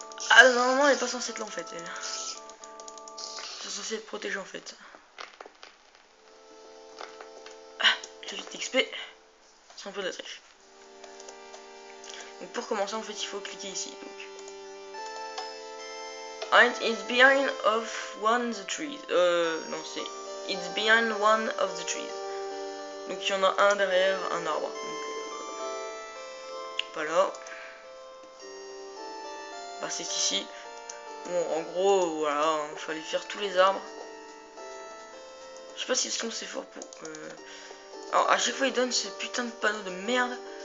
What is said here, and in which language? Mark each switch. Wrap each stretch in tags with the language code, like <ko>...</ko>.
<fr>Ah normalement elle est pas censée être là en fait. Elle est censée être protégée en fait. Ah, j'ai vite XP. C'est un peu de la triche. Donc pour commencer en fait il faut cliquer ici. Donc.</fr> <en>And it's behind of one of the trees.</en> <fr>Non c'est</fr> <en>it's behind one of the trees.</en> <fr>Donc il y en a un derrière un arbre. Donc voilà. Bah c'est ici. Bon en gros voilà, il fallait faire tous les arbres. Je sais pas si c'est fort pour. Alors à chaque fois il donne ce putain de panneau de merde.</fr>